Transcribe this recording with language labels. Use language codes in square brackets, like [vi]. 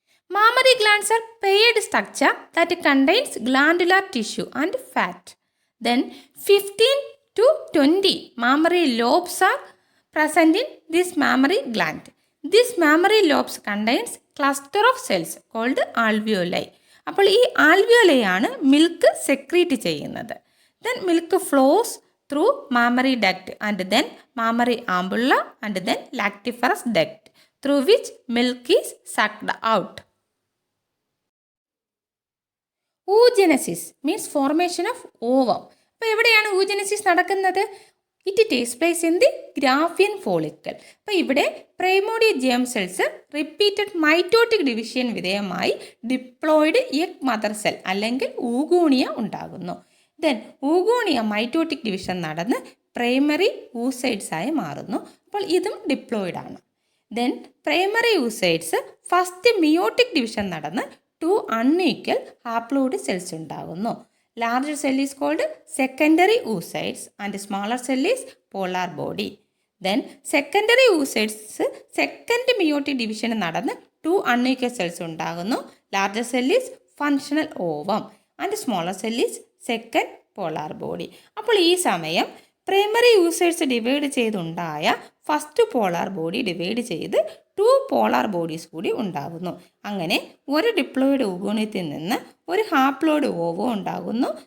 [en] Mammary glands are paired structure that contains glandular tissue and fat. Then 15 to 20 mammary lobes are present in this mammary gland. This mammary lobes contains cluster of cells called alveoli. [ml] അപ്പോൾ ഈ alveoli ആണ് milk secrete ചെയ്യുന്നത്. [en] Then milk flows through mammary duct and then mammary ampulla and then lactiferous duct through which milk is sucked out. Oogenesis means formation of ovum. [ml] അപ്പോൾ എവിടെയാണ് ഊജനസിസ് നടക്കുന്നത്? [en] It takes place in the Graafian follicle. [ml] അപ്പോൾ ഇവിടെ പ്രൈമോഡിയ germ cells repeated mitotic division വിധേയമായി diploid egg mother cell അല്ലെങ്കിൽ oogonia ഉണ്ടാകുന്നു. Then oogonia mitotic division നടന്ന് primary ഊസൈഡ്സ് ആയി മാറുന്നു. അപ്പോൾ ഇതും ഡിപ്ലോയിഡ് ആണ്. Then primary ഊസൈഡ്സ് first meiotic division നടന്ന് 2 അൺഈക്വൽ ഹാപ്ലോയിഡ് സെൽസ് ഉണ്ടാകുന്നു. [en] Larger cell is called secondary oocytes and smaller cell is polar body. [ml] Then secondary oocytes second meiotic division നടന്ന് 2 unequal cells ഉണ്ടാകുന്നു. [en] Larger cell is functional ovum and smaller cell is second polar body. [ml] അപ്പോൾ ഈ സമയം primary users divide ചെയ്തുണ്ടായ first polar body divide ചെയ്ത് 2 polar bodies കൂടി ഉണ്ടാകുന്നു. അങ്ങനെ ഒരു ഡിപ്ലോയിഡ് ഊഗോണിയത്തിൽ നിന്ന് ഒരു ഹാപ്ലോയിഡ് ഓവോ ഉണ്ടാകുന്നു.